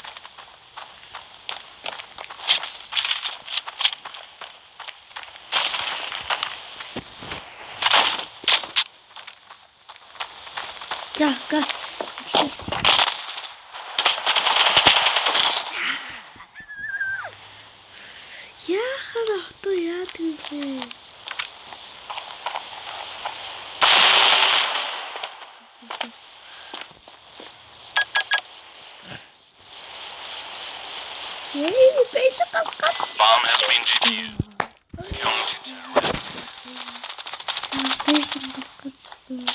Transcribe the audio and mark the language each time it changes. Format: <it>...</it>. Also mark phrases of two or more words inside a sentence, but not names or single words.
<en>Guys.</en> <mn>Яхаа яадаг вэ?</mn> <en>Bomb has been defused. County terrorists.</en>